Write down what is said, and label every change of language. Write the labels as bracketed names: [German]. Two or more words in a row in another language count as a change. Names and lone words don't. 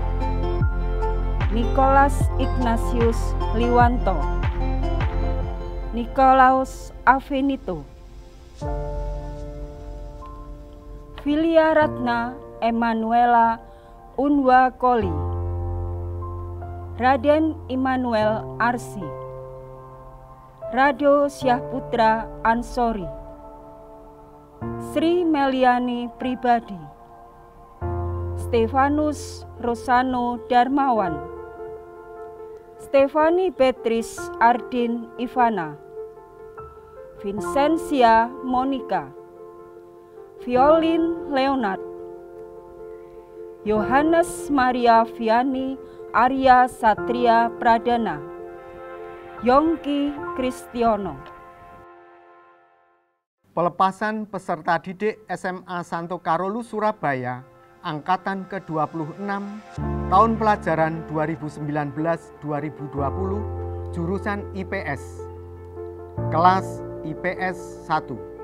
[Indonesian] Nicholas Ignatius Liwanto, Nikolaus Avenito, Filia Ratna Emanuela Unwa Koli, Raden Immanuel Arsi, Rado Syahputra Ansori, Sri Meliani Pribadi, Stefanus Rosano Darmawan, Stefani Beatrice Ardin Ivana, Vincentia Monica, Violin Leonard, Yohanes Maria Viani Arya Satria Pradana, Yongki Kristiono. Pelepasan peserta didik SMA Santo Carolus Surabaya Angkatan ke-26 tahun pelajaran 2019-2020 jurusan IPS kelas IPS 1.